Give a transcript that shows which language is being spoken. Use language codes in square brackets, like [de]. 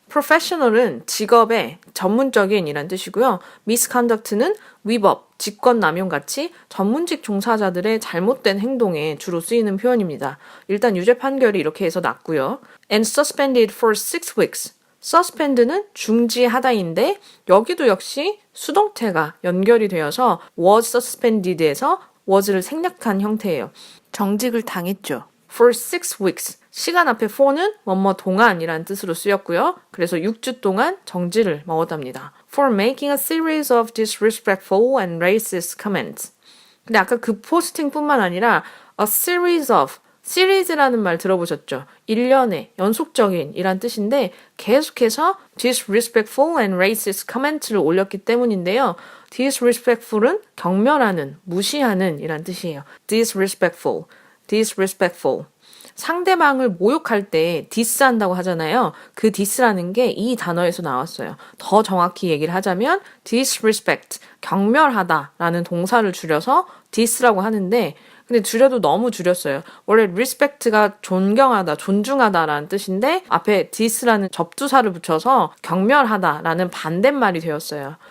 [ko] professional은 직업의 전문적인 이란 뜻이고요. misconduct는 위법, 직권남용 같이 전문직 종사자들의 잘못된 행동에 주로 쓰이는 표현입니다. 일단 유죄 판결이 이렇게 해서 났고요. [en] and suspended for 6 weeks. [ko] suspend는 중지하다인데 여기도 역시 수동태가 연결이 되어서 was suspended에서 was를 생략한 형태예요. 정직을 당했죠. [en] for 6 weeks. [ko] 시간 앞에 for는 뭐뭐 동안이라는 뜻으로 쓰였고요. 그래서 6주 동안 정지를 먹었답니다. [en] For making a series of disrespectful and racist comments. [ko] 근데 아까 그 포스팅뿐만 아니라 a series of, 시리즈라는 말 들어보셨죠? 일련의, 연속적인 이란 뜻인데 계속해서 [en] disrespectful and racist comments [ko] 를 올렸기 때문인데요. disrespectful은 경멸하는, 무시하는 이란 뜻이에요. [en] disrespectful, disrespectful. [ko] 상대방을 모욕할 때 디스한다고 하잖아요. 그 디스라는 게 이 단어에서 나왔어요. 더 정확히 얘기를 하자면 disrespect, 경멸하다라는 동사를 줄여서 dis라고 하는데 근데 줄여도 너무 줄였어요. 원래 respect가 존경하다, 존중하다라는 뜻인데 앞에 dis라는 접두사를 붙여서 경멸하다라는 반대말이 되었어요.